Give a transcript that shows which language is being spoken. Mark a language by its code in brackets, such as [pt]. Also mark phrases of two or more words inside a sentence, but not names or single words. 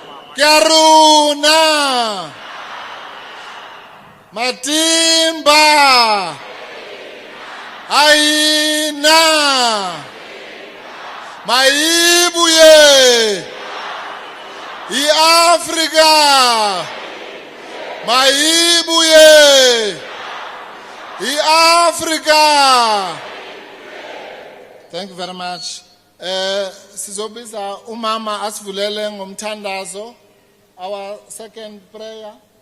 [en] Karuna Matimba Aina Maibuye Africa Maibuye Africa. Thank you very much. [zu] Sizobiza umama asivulele ngomthandazo. [en] Our second prayer.